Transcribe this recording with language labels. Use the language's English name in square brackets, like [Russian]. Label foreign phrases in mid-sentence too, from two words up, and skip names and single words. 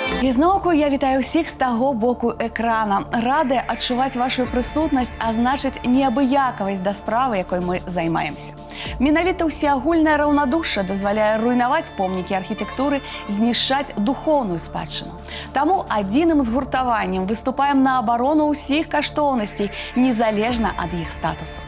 [Ukrainian] І знову я вітаю всіх з того боку екрана. [Belarusian] Рада адчувати [Ukrainian] вашу присутність, а значить [Belarusian] неабыякавасць да справы, якой мы займаемся. Менавіта ўсеагульнае раўнадушча дазваляе руйнаваць помнікі архітэктуры, знішчаць духоўную спадчыну. Таму адзіным згуртаваннем выступаем на абарону ўсіх каштоўнасцей, незалежна ад іх статусу.